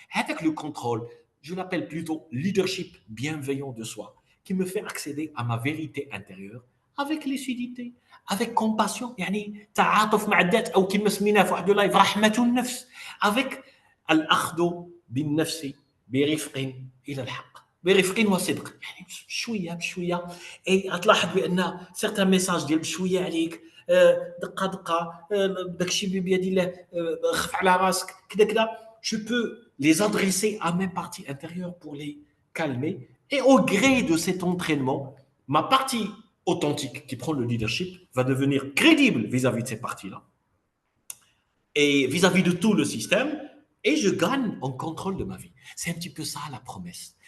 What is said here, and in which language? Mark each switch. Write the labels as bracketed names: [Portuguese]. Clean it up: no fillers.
[French] Avec le contrôle, je l'appelle plutôt leadership bienveillant de soi, qui me fait accéder à ma vérité intérieure avec lucidité, avec compassion, [Arabic] يعني تعاطف مع الذات أو كما سميناه في واحد اللايف رحمة النفس, [French] avec [Arabic] الأخذ بالنفس برفق إلى الحق. برفق وصدق, يعني شويه بشويه. اي غتلاحظ بان سيغتان ميساج ديال بشويه عليك, دقه دقه, داكشي بيد الله, خف على راسك كذا كذا. [French] Je peux les adresser à mes parties intérieures pour les calmer. Et au gré de cet entraînement, ma partie authentique qui prend le leadership va devenir crédible vis-à-vis de ces parties-là et vis-à-vis de tout le système. Et je gagne en contrôle de ma vie. C'est un petit peu ça la promesse.